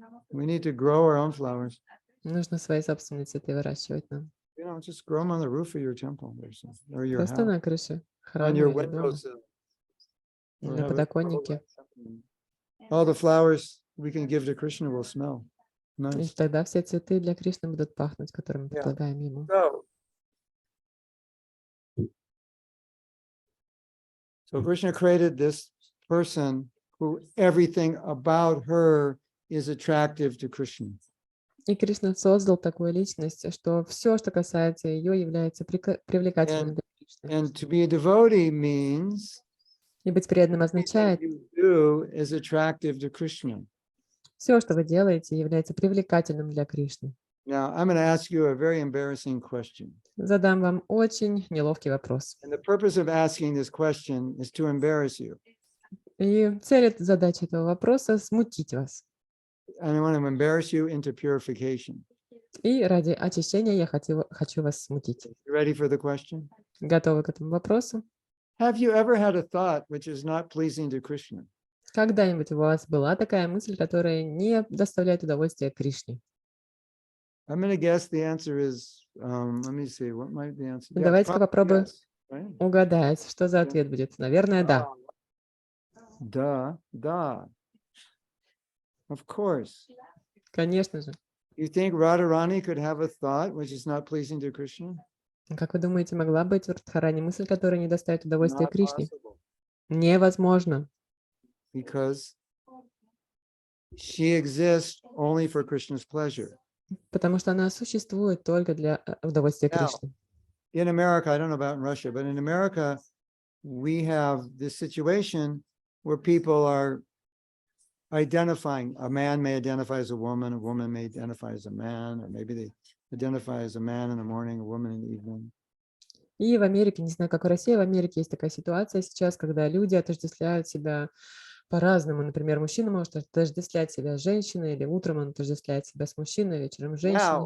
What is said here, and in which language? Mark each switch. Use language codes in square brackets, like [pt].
[en] We need to grow our own flowers. [ru] Нужно свои собственные цветы выращивать нам. [en] You know, just grow them on the roof of your temple or your [ru] Просто [en] house, [ru] на крыше [en] on [ru] храма [en] your [ru] или дома, [en] windowsill. Or [ru] на [en] have it [ru] подоконнике. [en] all the flowers we can give to Krishna will smell [ru] И [en] nice. [ru] тогда все цветы для Кришны будут пахнуть, которые мы [en] Yeah. [ru] предлагаем ему. [en] So Krishna created this person who everything about her is attractive to Krishna. [ru] И Кришна создал такую личность, что все, что касается ее, является привлекательным для Кришны. [en] And to be a devotee means [ru] И быть преданным [en] everything [ru] означает, [en] you do is attractive to Krishna. [ru] все, что вы делаете, является привлекательным для Кришны. [en] Now, I'm going to ask you a very embarrassing question. [ru] Задам вам очень неловкий вопрос. [en] And the purpose of asking this question is to embarrass you. [ru] И цель задачи этого вопроса — смутить вас. [en] And I want to embarrass you into purification. [ru] И ради очищения я хочу вас смутить. [en] You ready for the question? [ru] Готовы к этому вопросу? [en] Have you ever had a thought which is not pleasing to Krishna? [ru] Когда-нибудь у вас была такая мысль, которая не доставляет удовольствия Кришне? [en] I'm going to guess the answer is, let me see, what might the answer? Yeah, [ru] Давайте-ка [en] probably [ru] попробую [en] yes, right? [ru] угадать, что за ответ будет. Наверное, да. Da. [en] Of course. [ru] Конечно же. [en] You think Radharani could have a thought which is not pleasing to Krishna? [ru] Как вы думаете, могла быть в Радхарани мысль, которая не доставит удовольствия [en] Not [ru] Кришне? [en] possible. [ru] Невозможно. [en] Because she exists only for Krishna's pleasure. [ru] Потому что она существует только для удовольствия [en] Now, [ru] Кришны. [en] in America, I don't know about in Russia, but in America, we have this situation where people are identifying. A man may identify as a woman may identify as a man, or maybe they identify as a man in the morning, a woman in the evening. [ru] И в Америке, не знаю, как в России, в Америке есть такая ситуация сейчас, когда люди отождествляют себя по-разному. Например, мужчина может отождествлять себя с женщиной, или утром он отождествляет себя с мужчиной, вечером с женщиной.